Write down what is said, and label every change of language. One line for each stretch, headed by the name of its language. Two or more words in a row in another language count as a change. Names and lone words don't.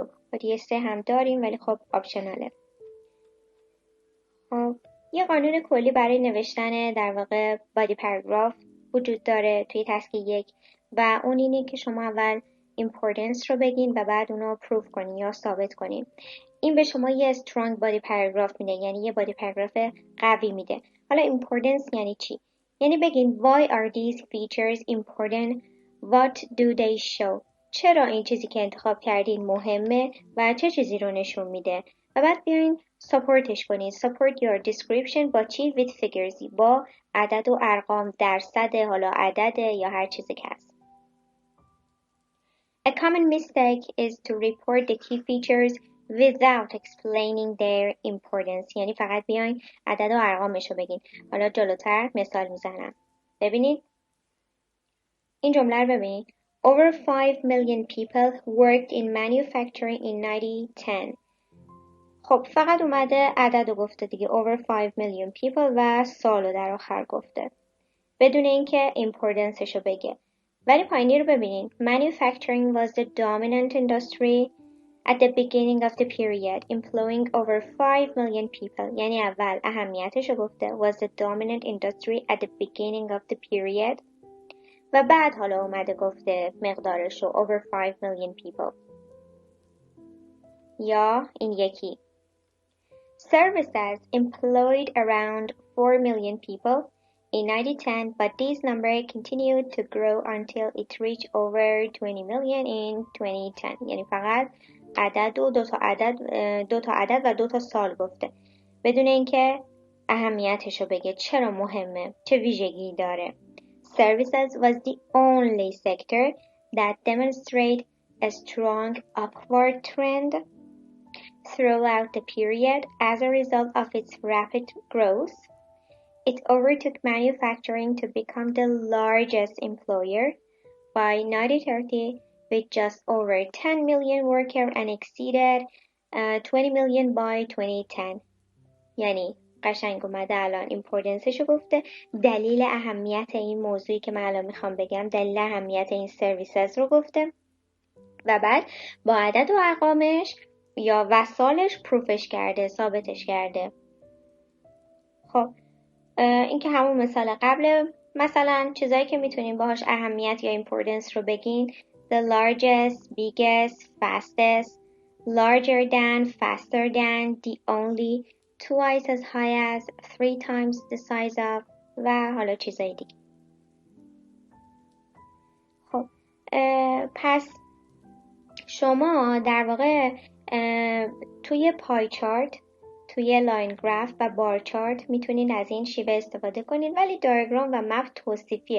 Persian: بادی 3 هم داریم ولی خب آپشناله. خب یه قانون کلی برای نوشتن در واقع بادی پرگراف وجود داره توی تسک 1 و اون اینه که شما اول importance رو بگین و بعد اونو پروف کنین یا ثابت کنین. این به شما یه
English: strong body paragraph
Persian: میده، یعنی یه
English: body paragraph
Persian: قوی میده. حالا importance یعنی چی؟ یعنی بگین
English: why are these features important? What do they show?
Persian: چرا این چیزی که انتخاب کردین مهمه و چه چیزی رو نشون میده؟ و بعد بیاین ساپورتش کنین.
English: support your description
Persian: با چی؟
English: with figures،
Persian: با عدد و ارقام، درصد، حالا عدد یا هر چیزی که هست.
English: A common mistake is to report the key features without explaining their importance.
Persian: یعنی فقط بیاین عدد و ارقامش رو بگین. حالا جلوتر مثال میزنم. ببینید این جمله رو ببینید.
English: Over 5 million people worked in manufacturing in 1910.
Persian: خب فقط اومده عدد رو گفته دیگه.
English: Over 5 million people
Persian: و سال رو در آخر گفته بدون اینکه importanceش رو بگه. ولی پایینی رو ببینید.
English: Manufacturing was the dominant industry at the beginning of the period, employing over 5 million people.
Persian: یعنی اول اهمیتش رو گفته
English: was the dominant industry at the beginning of the period
Persian: و بعد حالا اومده گفته مقدارش رو
English: over 5 million people. یا این یکی Services employed around 4 million people in 1910, but this number continued to grow until it reached over 20 million in 2010.
Persian: یعنی فقط عدد و دو تا عدد و 2 تا سال گفته بدون اینکه اهمیتش رو بگه، چرا مهمه، چه ویژگی داره.
English: Services was the only sector that demonstrated a strong upward trend throughout the period as a result of its rapid growth. It overtook manufacturing to become the largest employer by 1930 with just over 10 million workers and exceeded 20 million by 2010.
Persian: یعنی قشنگ اومده الان importanceشو گفته، دلیل اهمیت این موضوعی که من الان میخوام بگم، دلیل اهمیت این سرویسز رو گفته و بعد با عدد و ارقامش یا وسالش پروفش کرده، ثابتش کرده. خب این که همون مثال قبل. مثلا چیزایی که میتونیم باهاش اهمیت یا importance رو بگین
English: the largest, biggest, fastest, larger than, faster than, the only, twice as high as, 3 times the size of
Persian: و حالا چیزای دیگه. خب پس شما در واقع توی پای چارت، توی لاین گراف و بار چارت میتونین از این شیوه استفاده کنین، ولی دایاگرام و مپ توصیفیه.